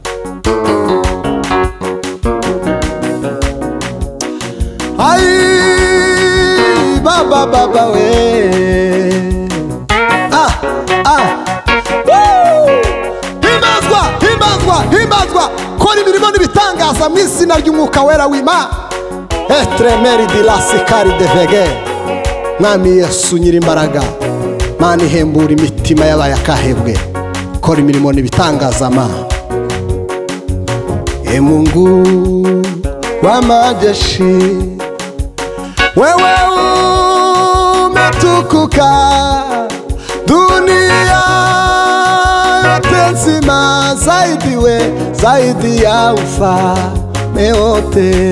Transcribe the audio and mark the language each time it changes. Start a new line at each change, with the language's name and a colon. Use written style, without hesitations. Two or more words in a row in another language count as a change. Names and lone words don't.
Kinyarwanda: Ai baba baba we, himbazwa, himbazwa, himbazwa. Kora imirimo n'ibitangaza mu izina ry'Umwuka wera w'Imana. Etremeri dilasi kari devege. Mwami Yesu nyirimbaraga, Mana ihembura imitima y'abaye akahebwe. Kora imirimo n'ibitangaza Mana.
Swahili: E Mungu wa majeshi, wewe umetukuka, dunia yote nzima, zaidi we, zaidi ya ufalme wote.